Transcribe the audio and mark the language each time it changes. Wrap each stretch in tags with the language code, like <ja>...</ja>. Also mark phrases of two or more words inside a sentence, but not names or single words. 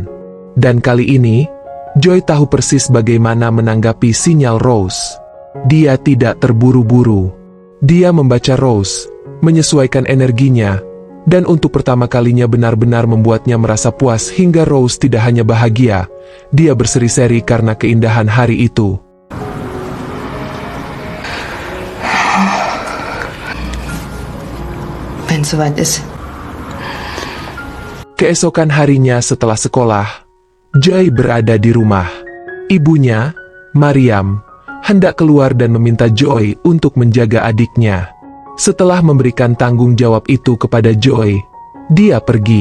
<id>Dan kali ini, Joy tahu persis bagaimana menanggapi sinyal Rose. Dia tidak terburu-buru. Dia membaca Rose, menyesuaikan energinya, dan untuk pertama kalinya benar-benar membuatnya merasa puas hingga Rose tidak hanya bahagia, dia berseri-seri karena keindahan hari itu.</id> <de>Wenn es soweit ist.</de> <id>Keesokan harinya setelah sekolah, Joy berada di rumah. Ibunya, Mariam, hendak keluar dan meminta Joy untuk menjaga adiknya. Setelah memberikan tanggung jawab itu kepada Joy, dia pergi.</id>